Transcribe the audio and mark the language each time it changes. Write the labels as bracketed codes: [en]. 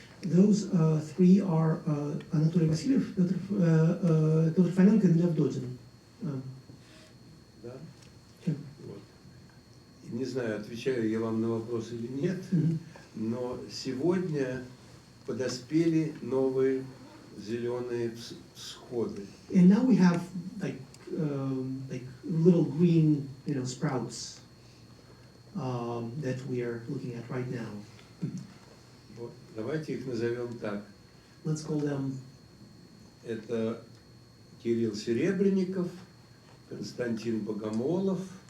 [en] Those three are Anatoly Vasilyev, Petr Fomenko, and Lev Dodin. [ru] Да? [en] Yeah. [ru] Вот. Не знаю, отвечаю я вам на вопрос или нет, но сегодня подоспели новые зеленые всходы. [en] And now we have like little green, sprouts that we are looking at right now. [ru] Вот. Давайте их назовем так. [en] Let's call them. [ru] Это Кирилл Серебренников, Константин Богомолов.